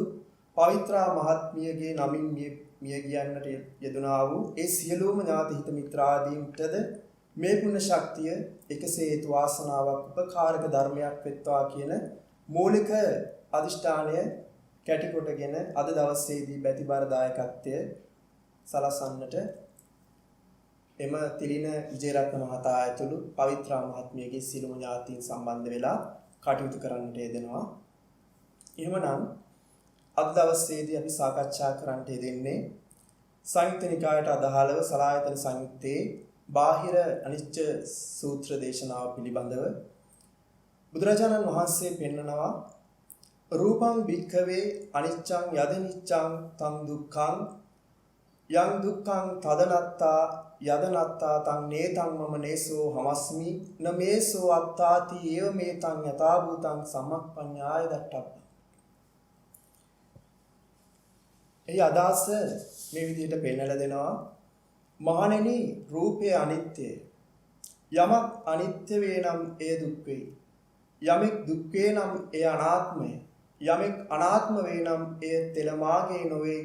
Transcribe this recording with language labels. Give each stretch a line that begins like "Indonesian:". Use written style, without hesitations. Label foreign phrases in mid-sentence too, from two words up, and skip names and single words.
Sinhala: පවිත්‍රා මහත්මියගේ නමින් මිය ගියන්නට යෙදුනා වූ ඒ සියලුම ඥාති හිත මිත්‍රාදීන්ටද මේ පුණ්‍ය ශක්තිය එකසේ හේතු වාසනාවක් උපකාරක ධර්මයක් වෙත්වා කියන මූලික අදිෂ්ඨානය කැටි කොටගෙන අද දවසේදී ප්‍රතිබර දායකත්වය සලසන්නට එම තිරින විජේරත්න මහතා ඇතුළු පවිත්‍රා මහත්මියගේ සියලුම ඥාතීන් සම්බන්ධ වෙලා කටයුතු කරන්නට යෙදෙනවා. එහෙමනම් අද දවසේදී අපි සාකච්ඡා කරන්නට යෙදෙන්නේ සංයුත්ත නිකායට අදාළව සලායතන සංයුත්තේ බාහිර අනිච්ච සූත්‍ර දේශනාව පිළිබඳව. බුදුරජාණන් වහන්සේ පෙන්නනවා
Pali: රූපං භික්ඛවේ අනිච්චං යදනිච්චං තං දුක්ඛං යං දුක්ඛං තදනත්තා යදනත්තා තං නේතං මම නේසෝ හමස්මි න මේසෝ අත්තාති ඒව මේතං යථා භූතං සම්මප්පඤ්ඤාය දට්ඨප්ප.
Sinhala: ඒ අදහස මේ විදිහට පෙන්නලා දෙනවා. මහණෙනි, රූපය අනිත්‍යයි. යමක් අනිත්‍ය වේ නම් එය දුක් වෙයි. යමෙක් දුක් වේ නම් එය අනාත්මය. යමෙක් අනාත්ම වේ නම් එය තෙල මාගේ නොවේ.